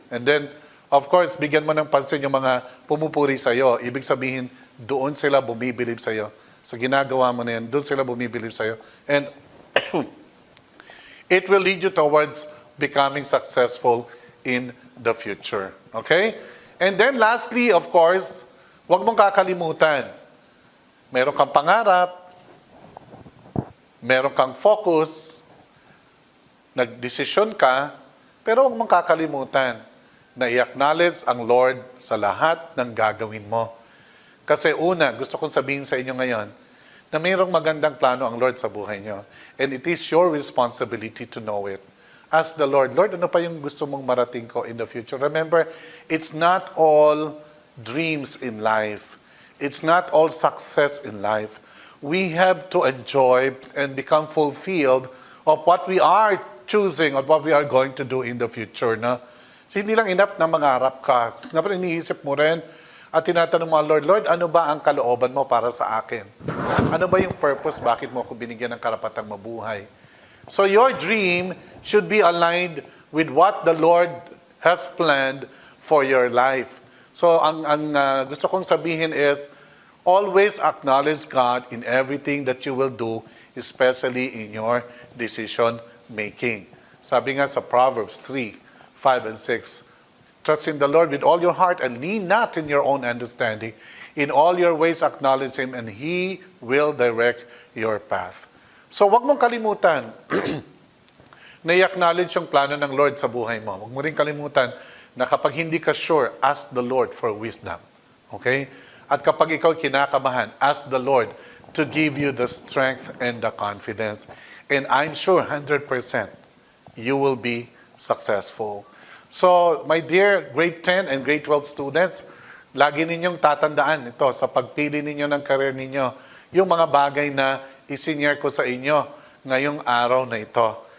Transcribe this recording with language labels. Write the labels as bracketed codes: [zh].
[en] And then, of course, [tl] bigyan mo ng pansin yung mga pumupuri sa'yo. Ibig sabihin, doon sila bumibilib sa'yo. Sa ginagawa mo na yan, doon sila bumibilib sa'yo. [en] And it will lead you towards becoming successful in the future. Okay? And then lastly, of course, [tl] huwag mong kakalimutan. Meron kang pangarap, meron kang focus, nagdesisyon ka, pero huwag mong kakalimutan na i-acknowledge ang Lord sa lahat ng gagawin mo. Kasi una, gusto kong sabihin sa inyo ngayon na mayroong magandang plano ang Lord sa buhay nyo. [en] And it is your responsibility to know it. Ask the Lord, Lord, [tl] ano pa yung gusto mong marating ko [en] in the future? Remember, it's not all dreams in life. It's not all success in life. We have to enjoy and become fulfilled of what we are choosing or what we are going to do in the future. [tl] No? So, hindi lang enough na mangarap ka. Dapat iniisip mo rin, at tinatanong mo, Lord, ano ba ang kalooban mo para sa akin? Ano ba yung purpose? Bakit mo ako binigyan ng karapatang mabuhay? [en] So your dream should be aligned with what the Lord has planned for your life. So [tl] ang gusto kong sabihin [en] is, always acknowledge God in everything that you will do, especially in your decision making. [tl] Sabi nga sa [en] Proverbs 3, 5 and 6, trust in the Lord with all your heart and lean not in your own understanding. In all your ways acknowledge Him and He will direct your path. [tl] So wag mong kalimutan na i-acknowledge yung plano ng Lord sa buhay mo. Wag mo rin kalimutan na kapag hindi ka sure, [en] ask the Lord for wisdom. Okay? [tl] At kapag ikaw kinakabahan, [en] ask the Lord to give you the strength and the confidence. And I'm sure 100% you will be successful. [tl] So, [en] my dear grade 10 and grade 12 students, [tl] lagi ninyong tatandaan ito sa pagpili ninyo ng career ninyo, yung mga bagay na isinyer ko sa inyo ngayong araw na ito.